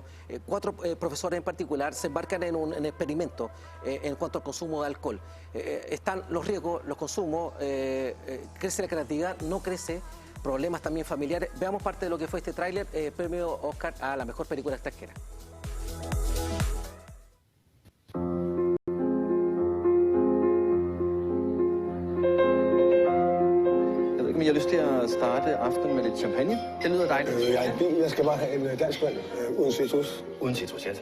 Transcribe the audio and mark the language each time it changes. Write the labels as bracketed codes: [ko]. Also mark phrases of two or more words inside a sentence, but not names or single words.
[es] 4 profesores en particular se embarcan en un experimento en cuanto al consumo de alcohol. Están los riesgos, los consumos, crece la creatividad, no crece, problemas también familiares. Veamos parte de lo que fue este tráiler, premio Oscar a la mejor película extranjera. [da] Men jeg har lyst til at starte aftenen med lidt champagne. Det lyder dejligt. Jeg er i bil. Jeg skal bare have en dansk vand uden citrus. Uden citrus, ja tak.